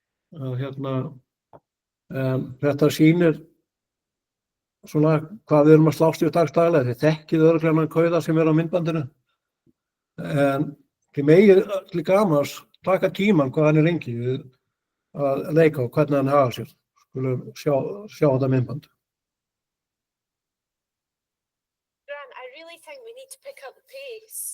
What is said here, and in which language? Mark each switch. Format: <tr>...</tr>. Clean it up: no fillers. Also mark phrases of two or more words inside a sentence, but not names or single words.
<is>Þetta sýnir svona hvað við erum að slást við dagsdaglega. Þið þekkið örugglega þennan kauða sem er á myndbandinu. En þið megið til gamans taka tímann hvað hann er lengi við að leika og hvernig hann hagar sér. Skulum sjá þetta myndband.</is> <en>I really think we need to pick up the pace.</en>